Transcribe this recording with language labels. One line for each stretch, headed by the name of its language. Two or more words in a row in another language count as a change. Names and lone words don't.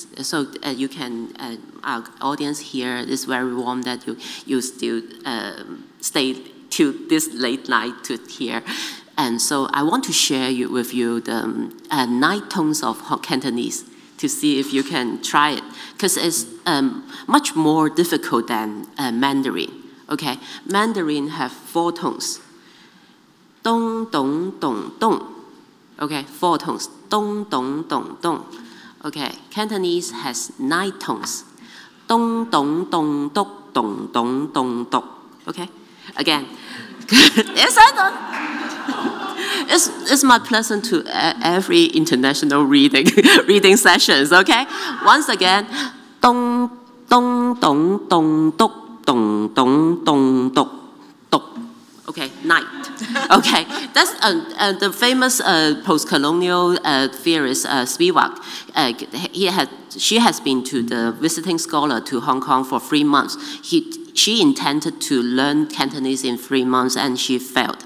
English: So you can, our audience here is very warm that you still stay till this late night to hear. And so I want to share with you the 9 tones of Cantonese to see if you can try it, because it's much more difficult than Mandarin. Okay, Mandarin have 4 tones. Dong, dong, dong, dong. Okay, 4 tones. Dong, dong, dong, dong. Okay, Cantonese has 9 tones. Dong, dong, dong, dok, dong, dong, dong, dok. Okay, again. It's my pleasant to every international reading sessions. Okay, once again, dong, dong, dong, dong, dok, dong, dong, dong, dok, dok. Okay, night. Okay, that's the famous post-colonial theorist Spivak. She has been to the visiting scholar to Hong Kong for 3 months. She intended to learn Cantonese in 3 months, and she failed.